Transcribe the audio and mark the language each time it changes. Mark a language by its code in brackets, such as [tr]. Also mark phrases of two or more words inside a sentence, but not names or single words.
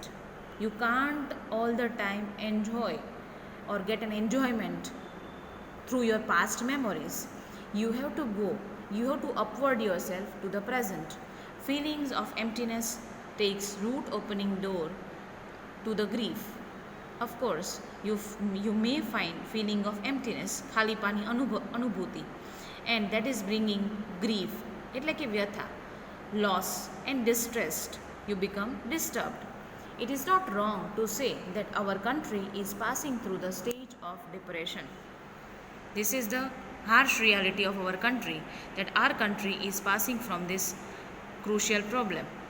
[en] You can't all the time enjoy or get an enjoyment through your past memories. You have to upward yourself to the present. Feelings of emptiness takes root, opening door to the grief. Of course, you may find feeling of emptiness, [gu] ખાલીપાની અનુભૂતિ, [en] and that is bringing grief, [gu] એટલે કે વ્યથા, [en] loss and distressed. You become disturbed. It is not wrong to say that our country is passing through the stage of depression. This is the harsh reality of our country, that our country is passing from this crucial problem.